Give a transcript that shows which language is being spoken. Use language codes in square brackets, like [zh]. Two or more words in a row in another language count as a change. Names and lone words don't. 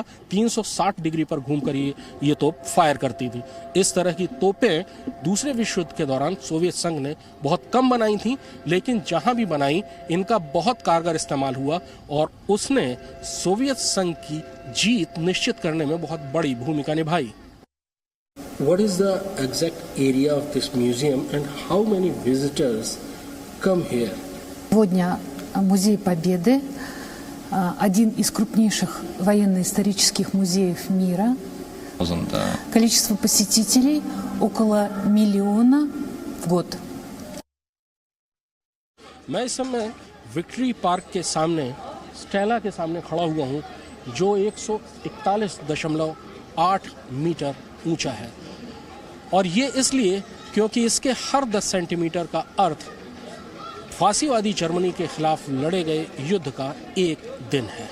[hi] 360 डिग्री पर घूमकर ये तोप फायर करती थी। इस तरह की तोपें दूसरे विश्व युद्ध के दौरान सोवियत संघ ने बहुत कम बनाई थी, लेकिन जहां भी बनाई इनका बहुत कारगर इस्तेमाल हुआ और उसने सोवियत संघ की जीत निश्चित करने में बहुत बड़ी भूमिका निभाई। [en] What is the exact area of this museum and how many visitors come here? [ru] Сегодня Музей Победы, один из крупнейших военно-исторических музеев мира. Количество посетителей около 1 миллиона в год. [hi] मैं इस समय विक्ट्री पार्क के सामने, स्टेला के सामने खड़ा हुआ हूँ, जो 141.8 मीटर ऊंचा है, और ये इसलिए क्योंकि इसके हर 10 सेंटीमीटर का अर्थ फासीवादी जर्मनी के खिलाफ लड़े गए युद्ध का एक दिन है।